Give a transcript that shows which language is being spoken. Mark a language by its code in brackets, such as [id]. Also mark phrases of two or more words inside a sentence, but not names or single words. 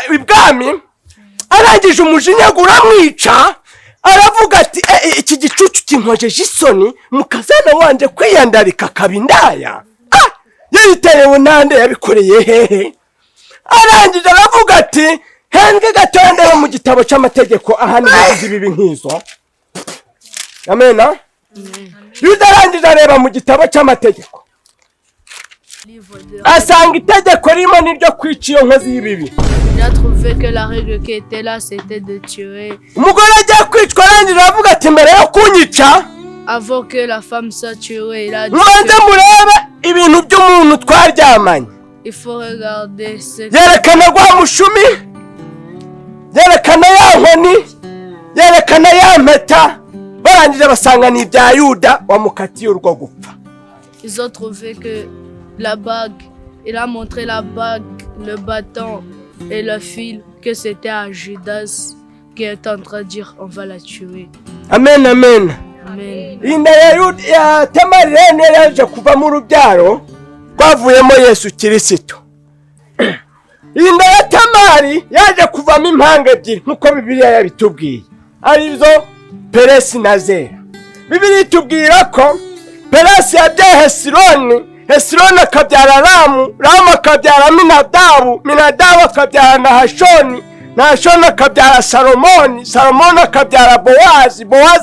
[rw] ibwami arangije umujinya uramwica aravuga ati iki gicucu kinkojeje isoni umukazana wanje kwiyandarika akaba indaya yayiteyewe nande yabikoreye hehe arangije aravuga ati henge gatoya ndeba mu gitabo cy'amategeko ahanira izibibi nk'izo amena yuda arangije areba mu gitabo cy'amategeko asanga itegeko ririmo n'iryo kwica iyo nkozi y'ibibi [fr] il a trouvé que la règle qui était là c'était de tuer [rw] umugore agiye kwicwa arangije aravuga ati mbere yo kunyica [fr] avant que la femme soit tuée il a dit [rw] mubanze murebe ibintu by'umuntu twaryamanye [fr] il faut regarder ce [rw] yerekana rwa mushumi yerekana ya nkoni yerekana ya mpeta barangije basanga ni ibya yuda wamukatiye urwo gupfa [fr] ils ont trouvé que la bague il a montré la bague le bâton et le fil que c'était à Judas qui est en train de dire on va la tuer [rw] amen amen amen inda ya tamari rero yaje kuva mu rubyaro rwavuyemo Yesu Kirisitu inda ya tamari yaje kuvamo impanga ebyiri nk'uko Bibiliya yabitubwiye arizo Peresi na Zera Bibiliya itubwira ko Peresi yabyaye Hesironi Hesironi akabyara Ramu Ramu akabyara Aminadabu Aminadabu akabyara Nahashoni Nahashoni akabyara Salomoni Salomoni akabyara Bowazi Bowazi